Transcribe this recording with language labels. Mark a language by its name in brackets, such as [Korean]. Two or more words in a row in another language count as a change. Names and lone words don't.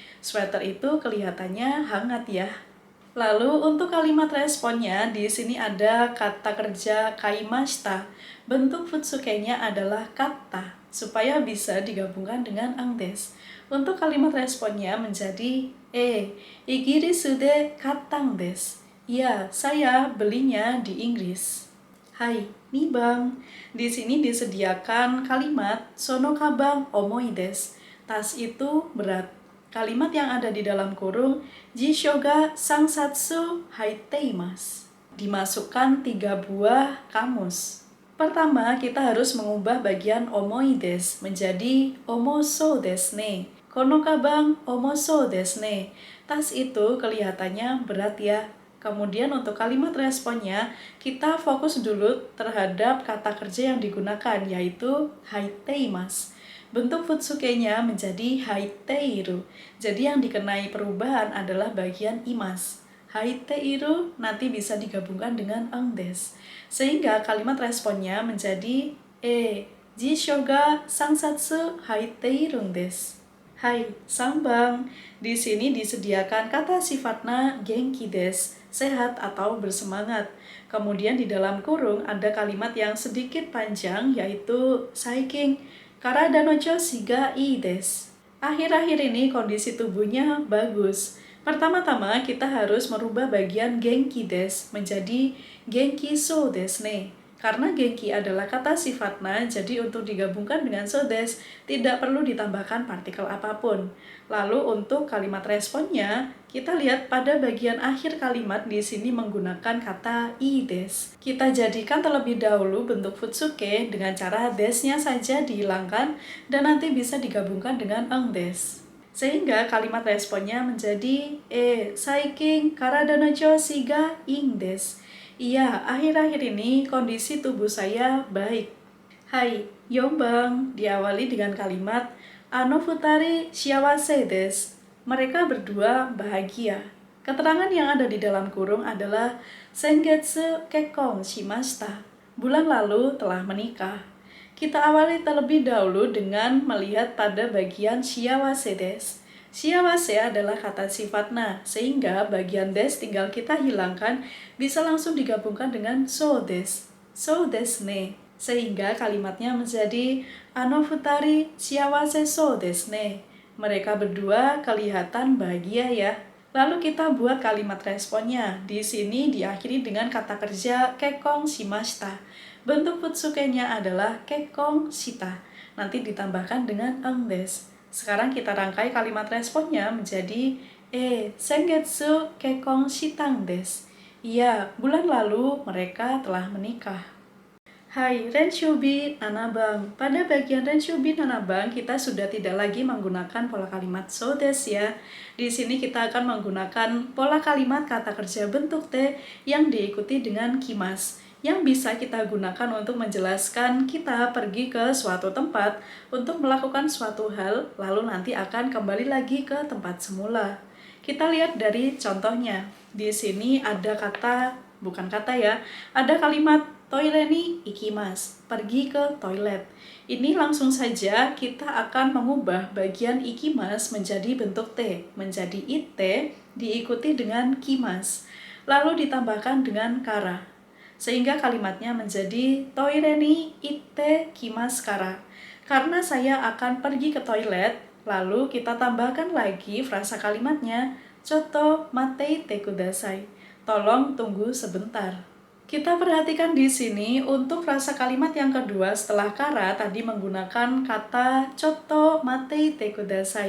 [Indonesian] Sweater itu kelihatannya hangat ya. Lalu untuk kalimat responnya, di sini ada kata kerja kaimashita. Bentuk futsukenya adalah kata, supaya bisa digabungkan dengan [Japanese] んです. [Indonesian] Untuk kalimat responnya menjadi [Japanese] イギリスで買ったんです. [Indonesian] Ya, saya belinya di Inggris. Hai, [Japanese] 二番. [Indonesian] Di sini disediakan kalimat [Japanese] そのかばん重いです. [Indonesian] Tas itu berat. Kalimat yang ada di dalam kurung [Japanese] 辞書が三冊入っています. [Indonesian] Dimasukkan 3 buah kamus. Pertama, kita harus mengubah bagian [Japanese] 重いです [Indonesian] menjadi [Japanese] 重そうですね. このかばん重そうですね. [Indonesian] Tas itu kelihatannya berat ya. Kemudian untuk kalimat responnya, kita fokus dulu terhadap kata kerja yang digunakan, yaitu haiteimasu. Bentuk futsukenya menjadi haiteiru. Jadi yang dikenai perubahan adalah bagian imas. Haiteiru nanti bisa digabungkan dengan [Japanese] んです. [Indonesian] Sehingga kalimat responnya menjadi [Japanese] 辞書が三冊入っているんです. はい、三番. [Indonesian] Di sini disediakan kata sifatnya [Japanese] 元気です, [Indonesian] sehat atau bersemangat. Kemudian di dalam kurung ada kalimat yang sedikit panjang, yaitu [Japanese] 最近体の調子がいいです. [Indonesian] Akhir-akhir ini kondisi tubuhnya bagus. Pertama-tama kita harus merubah bagian [Japanese] 元気です [Indonesian] menjadi [Japanese] 元気そうですね. [Indonesian] Karena genki adalah kata sifatna, jadi untuk digabungkan dengan [Japanese] そうです [Indonesian] tidak perlu ditambahkan partikel apapun. Lalu untuk kalimat responnya, kita lihat pada bagian akhir kalimat di sini menggunakan kata [Japanese] いいです. [Indonesian] Kita jadikan terlebih dahulu bentuk futsuke dengan cara desnya saja dihilangkan dan nanti bisa digabungkan dengan [Japanese] んです. [Indonesian] Sehingga kalimat responnya menjadi [Japanese] 最近体の調子がいいです. [Indonesian] Iya, akhir-akhir ini kondisi tubuh saya baik. [Japanese] はい、四番, [Indonesian] diawali dengan kalimat [Japanese] あの二人幸せです. [Indonesian] Mereka berdua bahagia. Keterangan yang ada di dalam kurung adalah [Japanese] 先月結婚しました. [Indonesian] Bulan lalu telah menikah. Kita awali terlebih dahulu dengan melihat pada bagian [Japanese] 幸せです. [Indonesian] Shiawase adalah kata sifatna, sehingga bagian desu tinggal kita hilangkan, bisa langsung digabungkan dengan [Japanese] そうです. そうですね. [Indonesian] Sehingga kalimatnya menjadi [Japanese] あの二人幸せそうですね. [Indonesian] Mereka berdua kelihatan bahagia ya. Lalu kita buat kalimat responnya. Di sini diakhiri dengan kata kerja [Japanese] 結婚しました. [Indonesian] Bentuk futsukenya adalah [Japanese] 結婚した. [Indonesian] Nanti ditambahkan dengan [Japanese] んです. [Indonesian] Sekarang kita rangkai kalimat responnya menjadi [Japanese] 先月結婚したんです. [Indonesian] Iya, bulan lalu mereka telah menikah. [Japanese] はい、練習B七番. [Indonesian] Pada bagian [Japanese] 練習B七番, [Indonesian] kita sudah tidak lagi menggunakan pola kalimat [Japanese] そうです [Indonesian] ya. Di sini kita akan menggunakan pola kalimat kata kerja bentuk T yang diikuti dengan kimas, yang bisa kita gunakan untuk menjelaskan kita pergi ke suatu tempat untuk melakukan suatu hal, lalu nanti akan kembali lagi ke tempat semula. Kita lihat dari contohnya. Di sini ada ada kalimat [Japanese] トイレに行きます, [Indonesian] pergi ke toilet. Ini langsung saja kita akan mengubah bagian ikimasu menjadi bentuk T, menjadi ite diikuti dengan kimas, lalu ditambahkan dengan kara. Sehingga kalimatnya menjadi [Japanese] トイレに行ってきますから. [Indonesian] Karena saya akan pergi ke toilet, lalu kita tambahkan lagi frasa kalimatnya, [Japanese] ちょっと待っていてください. [Indonesian] Tolong tunggu sebentar. Kita perhatikan di sini untuk frasa kalimat yang kedua setelah kara tadi menggunakan kata [Japanese] ちょっと待っていてください.